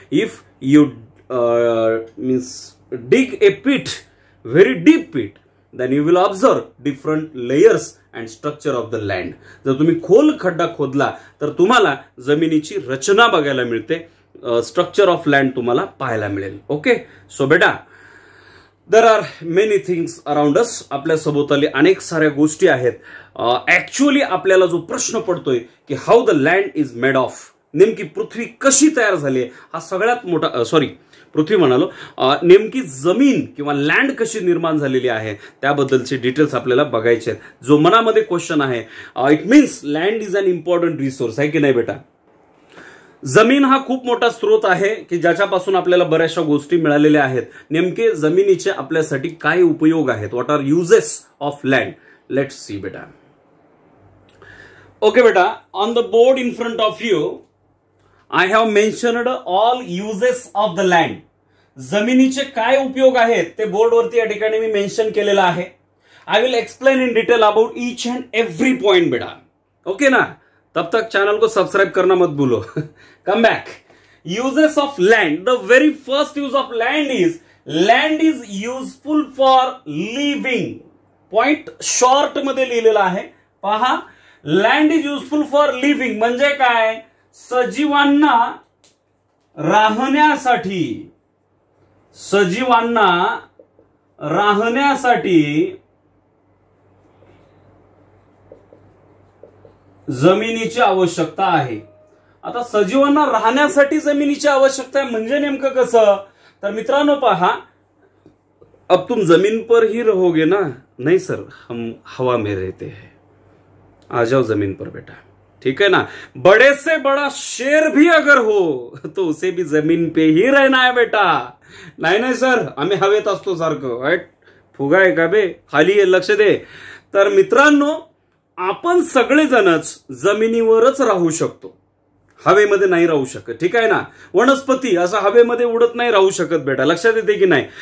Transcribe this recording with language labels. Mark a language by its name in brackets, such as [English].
[English] If you means dig a pit, very deep pit, then you will observe different layers and structure of the land. [Marathi] जर तुम्ही खोल खड्डा खोदला तर तुम्हाला जमिनीची रचना बघायला मिळते. स्ट्रक्चर ऑफ लँड तुम्हाला पाहायला मिळेल. ओके. [English] So बेटा, there are many things around us. [Marathi] आपल्या सभोवताली अनेक साऱ्या गोष्टी आहेत. ऍक्च्युअली आपल्याला जो प्रश्न पडतोय की [English] how the land is made of, [Marathi] नेमकी पृथ्वी कशी तयार झाली हा सगळ्यात मोठा पृथ्वी म्हणालो, नेमकी जमीन किंवा लँड कशी निर्माण झालेली आहे त्याबद्दलचे डिटेल्स आपल्याला बघायचे आहेत. जो मनामध्ये क्वेश्चन आहे, [English] it means land is an important resource, [Marathi] आहे की नाही बेटा? जमीन हा खूप मोठा स्रोत आहे की ज्याच्यापासून आपल्याला बऱ्याचशा गोष्टी मिळालेल्या आहेत. नेमके जमिनीचे आपल्यासाठी काय उपयोग आहेत? [English] What are uses of land? Let's see बेटा. Okay बेटा, on the board in front of you I have mentioned all uses of the land. [Marathi] जमिनीचे काय उपयोग आहेत ते बोर्डवरती या ठिकाणी मी मेन्शन केलेलं आहे. [English] I will explain in detail about each and every point बेटा. Okay ना? [Hindi] तब तक चैनल को सब्सक्राइब करना मत भूलो. [English] Come back. Uses of land. The very first use of land is useful for living. [Marathi] Point short मध्ये लिहिलेला आहे पहा. [English] land is useful for living [Marathi] म्हणजे काय? सजीवांना राहण्यासाठी जमिनीची आवश्यकता आहे. आता सजीवांना राहण्यासाठी जमिनीची आवश्यकता आहे म्हणजे नेमकं कसं? तर मित्रांनो पहा, [Hindi] अब तुम जमीन पर ही रहोगे ना? नहीं सर, हम हवा में रहते हैं. आ जाओ जमीन पर बेटा, ठीक है ना? बड़े से बड़ा शेर भी अगर हो तो उसे भी जमीन पे ही रहना है बेटा. [Marathi] नाही सर, आम्ही हवेत असतो सारखं. राईट? फुगा आहे का बे? खाली आहे, लक्ष दे. तर मित्रांनो, आपण सगळेजणच जमिनीवरच राहू शकतो, हवेमध्ये नाही राहू शकत, ठीक आहे ना? वनस्पती असं हवेमध्ये उडत नाही राहू शकत बेटा, लक्षात येते की नाही?